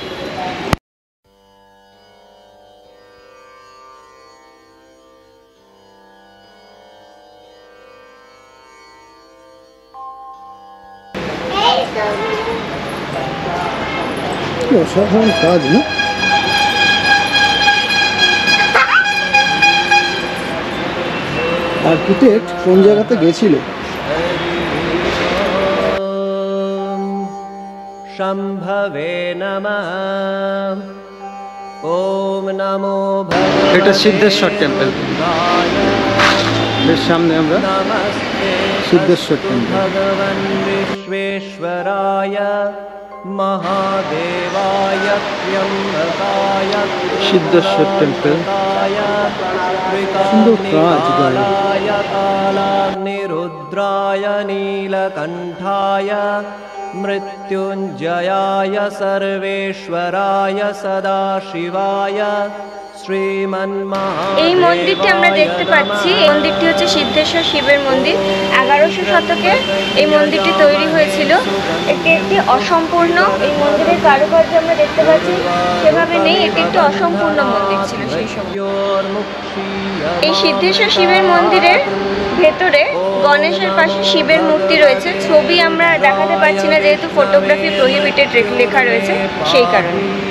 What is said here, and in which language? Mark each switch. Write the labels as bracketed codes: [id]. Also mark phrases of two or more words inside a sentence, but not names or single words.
[bn] অসাধারণ কাজ না? আর্কিটেক্ট কোন জায়গাতে গেছিল? [sa] शम्भवे नमः। ॐ नमो भगवते [bn] এটা সিদ্ধেশ্বর টেম্পল। এর সামনে আমরা [sa] नमस्ते [bn] সিদ্ধেশ্বর টেম্পল। [sa] भगवन् विश्वेश्वराय महादेवाय त्र्यम्बकाय [bn] সিদ্ধেশ্বর টেম্পল। সুন্দর কাজ করা। [sa] त्रिकाग्निकालाय कालाग्निरुद्राय नीलकण्ठाय मृत्युञ्जयाय सर्वेश्वराय सदाशिवाय [bn] এই মন্দিরটি আমরা দেখতে পাচ্ছি। এই মন্দিরটি হচ্ছে সিদ্ধেশ্বর শিবের মন্দির। 1100 শতকে এই মন্দিরটি তৈরি হয়েছিল। এটি একটি অসম্পূর্ণ, এই মন্দিরের কারুকার্য আমরা দেখতে পাচ্ছি সেভাবে নেই, এটি একটি অসম্পূর্ণ মন্দির ছিল সেই সময়। এই সিদ্ধেশ্বর শিবের মন্দিরের ভেতরে গণেশের পাশে শিবের মূর্তি রয়েছে। ছবি আমরা দেখাতে পারছি না যেহেতু [en] photography prohibited [bn] লেখা রয়েছে সেই কারণে।